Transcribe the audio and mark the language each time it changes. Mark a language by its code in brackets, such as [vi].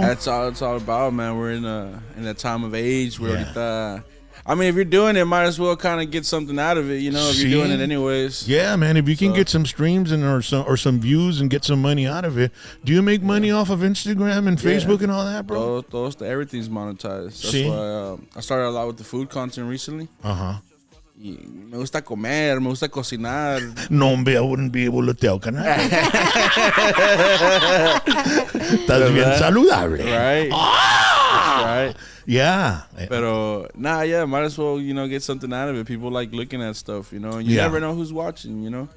[en] That's all it's all about, man. We're in a time of age where I mean, if you're doing it, might as well kind of get something out of it, if you're doing it anyways. Yeah, man. If you can get some streams or some views and get some money out of it, do you make money off of Instagram and Facebook and all that, bro? Everything's monetized. That's why I started a lot with the food content recently. [es] Y me gusta comer, me gusta cocinar. No, hombre, [en] I wouldn't be able to tell, canal. [es] Estás bien saludable. [en] Right. Right. Yeah. Pero, might as well, get something out of it. People like looking at stuff, and you never know who's watching,